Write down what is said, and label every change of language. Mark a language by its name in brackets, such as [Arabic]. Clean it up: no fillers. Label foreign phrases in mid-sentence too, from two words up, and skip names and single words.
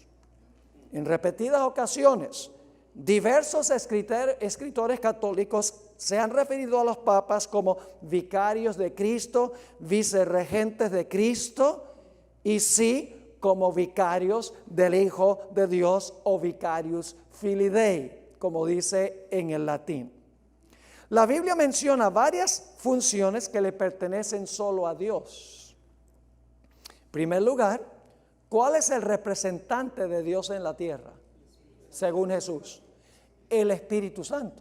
[Spanish] En repetidas ocasiones, diversos escritores católicos se han referido a los papas como vicarios de Cristo, vicerregentes de Cristo, y sí, como vicarios del Hijo de Dios, o [Latin] vicarius filii Dei, [Spanish] como dice en el latín. La Biblia menciona varias funciones que le pertenecen solo a Dios. En primer lugar, ¿cuál es el representante de Dios en la tierra? Según Jesús, el Espíritu Santo.